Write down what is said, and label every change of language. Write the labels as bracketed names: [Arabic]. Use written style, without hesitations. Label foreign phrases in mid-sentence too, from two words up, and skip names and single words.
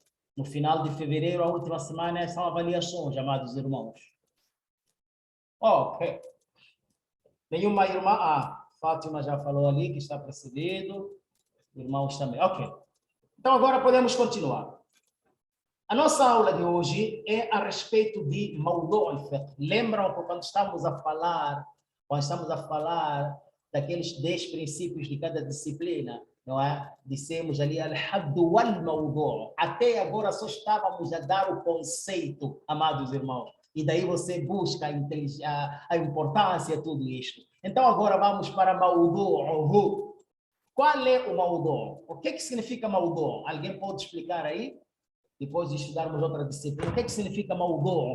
[Portuguese] No final de fevereiro, a última semana, são avaliações, amados irmãos. Ok. Nenhuma irmã? Ah, Fátima já falou ali que está precedido. Irmãos também. Ok. Então agora podemos continuar. A nossa aula de hoje é a respeito de [Arabic] موضوع الفقه. [Portuguese] Lembram que quando estamos a falar daqueles 10 princípios de cada disciplina, não é? Dissemos ali [Arabic] الحد والموضوع'. [Portuguese] Até agora só estávamos a dar o conceito, amados irmãos. E daí você busca a importância de tudo isto. Então agora vamos para Mawdu'uhu. Qual é o Mawdu'? O que significa Mawdu'? Alguém pode explicar aí? Depois de estudarmos outra disciplina, o que significa Mawdu'?